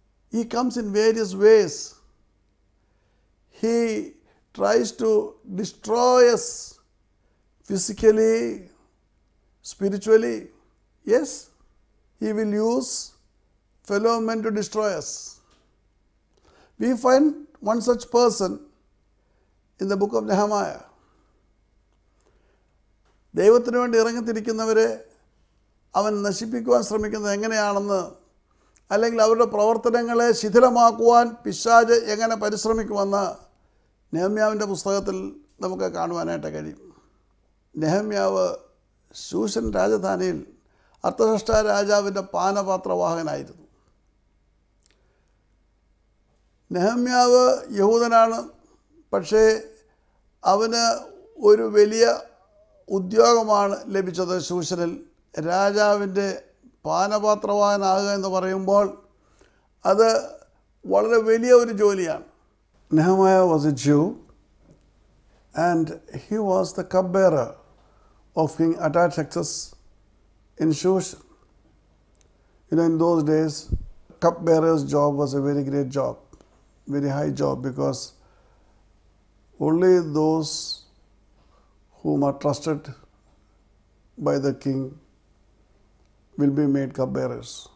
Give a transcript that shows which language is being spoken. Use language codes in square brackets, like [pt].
[en] He comes in various ways. He tries to destroy us physically, spiritually. Yes, he will use fellow men to destroy us. We find one such person in the book of Nehemiah. [ml] ദൈവത്തിന് വേണ്ടി ഇറങ്ങിത്തിരിക്കുന്നവരെ അവൻ നശിപ്പിക്കുവാൻ ശ്രമിക്കുന്നത് എങ്ങനെയാണെന്ന്, അല്ലെങ്കിൽ അവരുടെ പ്രവർത്തനങ്ങളെ ശിഥിലമാക്കുവാൻ പിശാച് എങ്ങനെ പരിശ്രമിക്കുമെന്ന് നെഹമ്യാവിൻ്റെ പുസ്തകത്തിൽ നമുക്ക് കാണുവാനായിട്ട് കഴിയും. നെഹമ്യാവ് ശൂഷൻ രാജധാനിയിൽ അർത്തഹഷ്ടാ രാജാവിൻ്റെ പാനപാത്രവാഹകനായിരുന്നു. നെഹമ്യാവ് യഹൂദനാണ്, പക്ഷേ അവന് ഒരു വലിയ ഉദ്യോഗമാണ് ലഭിച്ചത്. ശൂഷനിൽ രാജാവിൻ്റെ പാനപാത്രവാഹകനാകുക എന്ന് പറയുമ്പോൾ അത് വളരെ വലിയ ഒരു ജോലിയാണ്. [en] Nehemiah was a Jew and he was the cupbearer of King Artaxerxes in Shushan. In those days, cupbearer's job was a very great job, very high job, because only those whom are trusted by the king will be made cupbearers.